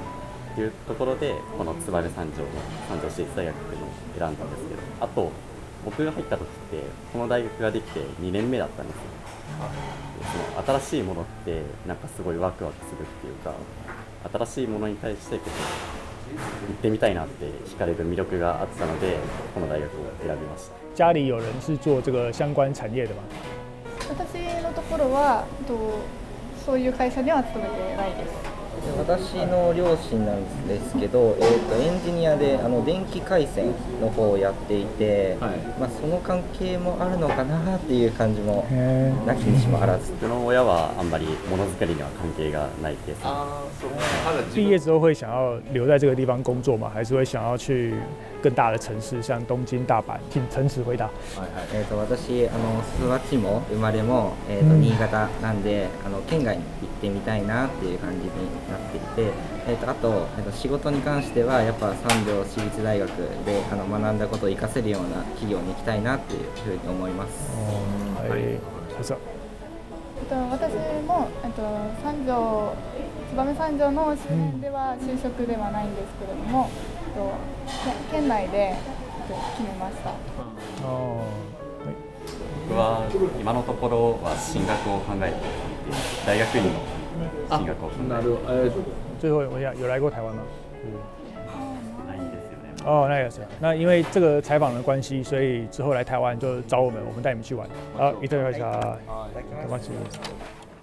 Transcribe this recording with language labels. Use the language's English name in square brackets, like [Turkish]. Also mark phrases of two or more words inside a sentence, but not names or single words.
[Japanese] というところでこの燕三条市立大学っていうのを選んだんですけど、あと僕が入った時ってこの大学ができて2年目だったんですよ。その新しいものってなんかすごいワクワクするっていうか、新しいものに対して行ってみたいなって惹かれる魅力があったのでこの大学を選びました。 [Chinese] 家里有人是做这个相关产业的吗？ [Japanese] 私のところはそういう会社には勤めてないです。私の両親なんですけど、エンジニアで電気回線の方をやっていて、その関係もあるのかなっていう感じもなきにしもあらず。僕の親はあんまりものづくりには関係がないです。 [Chinese] 毕业之后会想要留在这个地方工作吗？还是会想要去更大的城市，像东京、大阪？请诚实回答。 [Japanese] 私育ちも生まれも新潟なんで県外に行ってみたいなっていう感じになっていて、あと仕事に関してはやっぱ三条市立大学で学んだことを生かせるような企業に行きたいなっていうふうに思います。私も燕三条の周辺では就職ではないんですけれども、県内で決めました。僕は今のところは進学を考えていて、大学院の進学を考えていて。 [Chinese] 最后我想有来过台湾吗？ [Japanese] ないですよね。 [Chinese] 哦，那也是。那因为这个采访的关系，所以之后来台湾就找我们带你们去玩。好，いただきました。